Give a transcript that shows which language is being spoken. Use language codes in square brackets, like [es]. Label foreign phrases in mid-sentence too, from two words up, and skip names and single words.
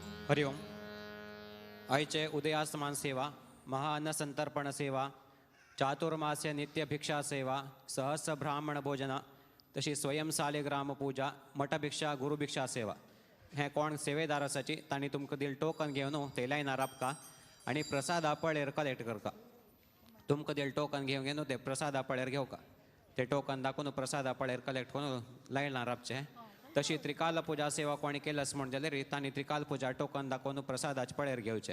[kok] हरिओम. आयचे उदयास्तमान सेवा, महाअन्न संतर्पण सेवा, चातुर्मास्य नित्य भिक्षा सेवा, सहस्र ब्राह्मण भोजना, तशी स्वयं सालेग्राम पूजा, मठभिक्षा, गुरुभिक्षा सेवा. हे कोण सेवेदार आसाची तांणी तुमकां दिल टोकन घेवन ते लायनार आपका आनी प्रसाद आपळेर कलेक्ट करता. तुमकां दिल टोकन घेवन ते प्रसाद आपळेर घेवका. ते टोकन दाखोवन प्रसाद आपळेर कलेक्ट करून लायनार आपचे. तशी त्रिकाल पुजा सेवा कोणी केलस म्हण जाल्यार तांणी त्रिकाल पुजा टोकन दाखोवन प्रसादाचे पळेर घेवचे.